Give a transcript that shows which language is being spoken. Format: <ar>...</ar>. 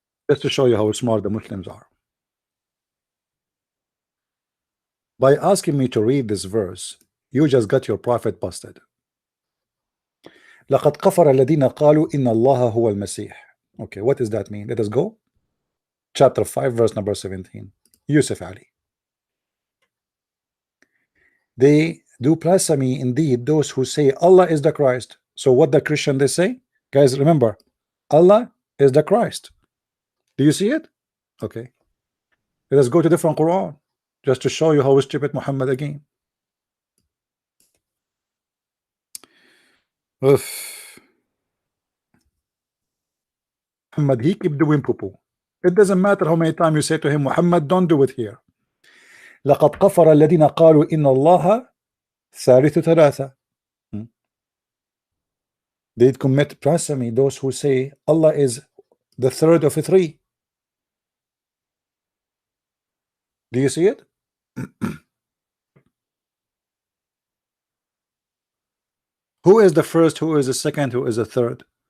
<en>Just to show you how smart the Muslims are. By asking me to read this verse, you just got your prophet busted.</en> <ar>لقد كفر الذين قالوا إن الله هو المسيح.</ar> <en>Okay, what does that mean? Let us go. Chapter 5, verse number 17. Yusuf Ali. They do blasphemy indeed, those who say Allah is the Christ. So what the Christian they say? Guys, remember, Allah is the Christ. Do you see it? Okay. Let us go to different Quran, just to show you how stupid Muhammad again. Oof. Muhammad, he keep doing poo-poo. It doesn't matter how many times you say to him, Muhammad, don't do it here.</en> <ar>لقد كفر الذين قالوا إن الله ثالث ثلاثة.</ar> <en>They commit blasphemy, those who say Allah is the third of three. Do you see it? Who is the first? Who is the second? Who is the third?</en>